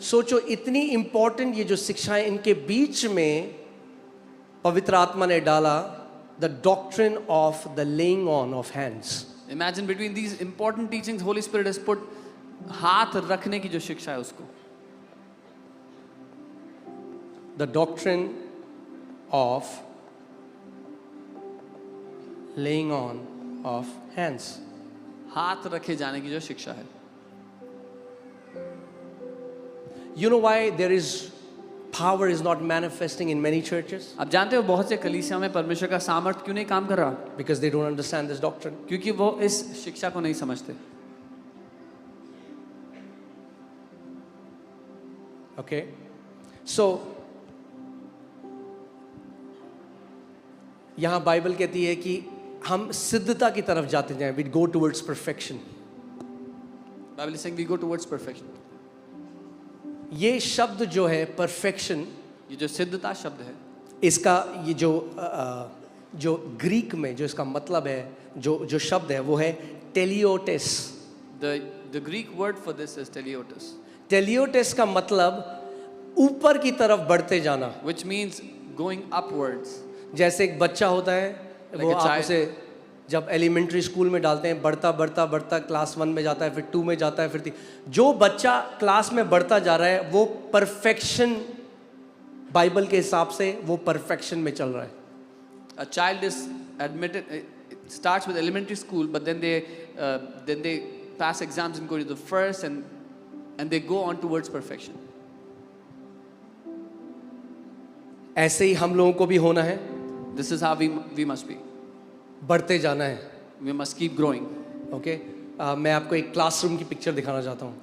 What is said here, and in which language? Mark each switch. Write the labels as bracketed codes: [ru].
[hi] सोचो, इतनी इंपॉर्टेंट ये जो शिक्षाएं, इनके बीच में पवित्र आत्मा ने डाला [en] the doctrine of the laying on of hands. Imagine between these important teachings, Holy Spirit has put [hi] हाथ रखने की जो शिक्षा है उसको. [en] The doctrine of laying on of hands. [hi] हाथ रखे जाने की जो शिक्षा है. [en] You know why there is power is not manifesting in many churches? [hi] आप जानते हो बहुत से कलीसिया में परमेश्वर का सामर्थ्य क्यों नहीं काम कर रहा? [en] Because they don't understand this doctrine. [hi] क्योंकि वो इस शिक्षा को नहीं समझते. [en] Okay? [hi] So यहाँ बाइबल कहती है कि हम सिद्धता की तरफ जाते जाएं. [en] We go towards perfection. Bible is saying we go towards perfection. [hi] ये शब्द जो है perfection, ये जो सिद्धता शब्द है, इसका ये जो ग्रीक में जो इसका मतलब है, जो शब्द है वो है टेलियोटेस. [en] the Greek word for this is teleotis, [hi] टेलियोटेस का मतलब ऊपर की तरफ बढ़ते जाना. [en] which means going upwards. [hi] जैसे एक बच्चा होता है, [en] Like [hi] वो [en] a [hi] आप [en] child. [hi] उसे जब एलिमेंट्री स्कूल में डालते हैं, बढ़ता बढ़ता बढ़ता क्लास 1 में जाता है, फिर 2 में जाता है, फिर 3. जो बच्चा क्लास में बढ़ता जा रहा है वो परफेक्शन, बाइबल के हिसाब से वो परफेक्शन में चल रहा है. [en] A child is admitted, it starts with elementary school, but then they pass exams and go to the first, and they go on towards perfection. [hi] ऐसे ही हम लोगों को भी होना है. [en] This is how we must be. [hi] बढ़ते जाना है. [en] We must keep growing. [hi] Okay? मैं आपको एक क्लासरूम की पिक्चर दिखाना चाहता हूँ.